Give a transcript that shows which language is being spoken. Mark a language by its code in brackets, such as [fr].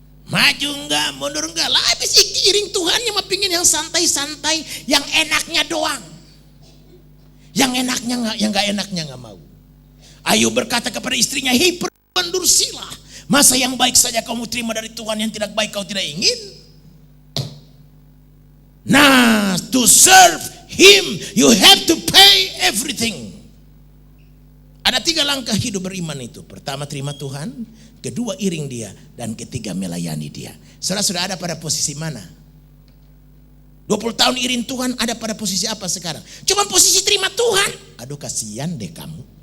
[id] Maju enggak, mundur enggak, lah habis iring Tuhan yang pingin yang santai-santai, yang enaknya doang. Yang enaknya enggak, yang enggak enaknya enggak mau. Ayub berkata kepada istrinya, hei perempuan dursila, masa yang baik saja kamu terima dari Tuhan, yang tidak baik kau tidak ingin? Nah, [en] to serve Him, you have to pay everything. [id] Ada 3 langkah hidup beriman itu. Pertama, terima Tuhan. Kedua, iring Dia. Dan ketiga, melayani Dia. Saudara sudah ada pada posisi mana? 20 tahun iring Tuhan, ada pada posisi apa sekarang? Cuma posisi terima Tuhan. Aduh, kasihan deh kamu.